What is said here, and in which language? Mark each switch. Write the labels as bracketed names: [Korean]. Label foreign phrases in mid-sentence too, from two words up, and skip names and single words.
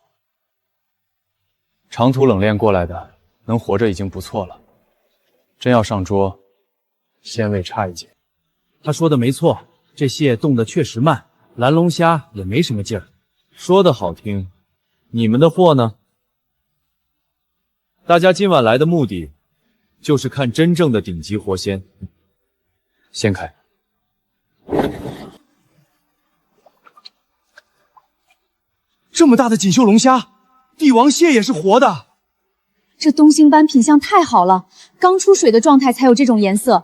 [Chinese] 長途冷鏈過來的，能活着已經不錯了。真要上桌，鮮味差一截。他說的沒錯，這蟹動得確實慢，藍龍蝦也沒什麼勁兒。說的好聽，你們的貨呢？大家今晚來的目的，就是看真正的頂級活鮮。掀開。这么大的锦绣龙蝦，帝王蟹也是活的。这东星斑品相太好了，刚出水的状态才有这种颜色。